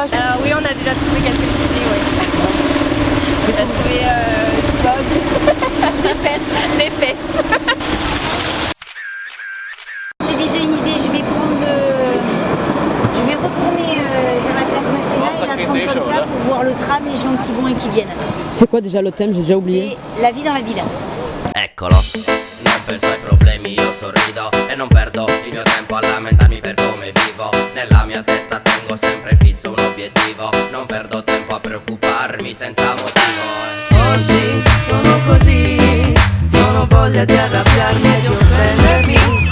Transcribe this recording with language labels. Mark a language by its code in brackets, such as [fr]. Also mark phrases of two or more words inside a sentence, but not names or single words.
[fr] Alors oui on a déjà trouvé quelques idées, ouais. On a trouvé Bob, des fesses. Des fesses. J'ai déjà une idée, je vais retourner vers la place nationale et la prendre comme ça pour voir le tram, les gens qui vont et qui viennent. C'est quoi déjà le thème? J'ai déjà oublié. C'est la vie dans la ville. [it] Eccolo, non penso ai problemi, io sorrido e non perdo il mio tempo a lamentarmi per come vivo. Nella mia testa tengo sempre fisso un obiettivo, non perdo tempo a preoccuparmi senza motivo. Oggi sono così, non ho voglia di arrabbiarmi e di offendermi.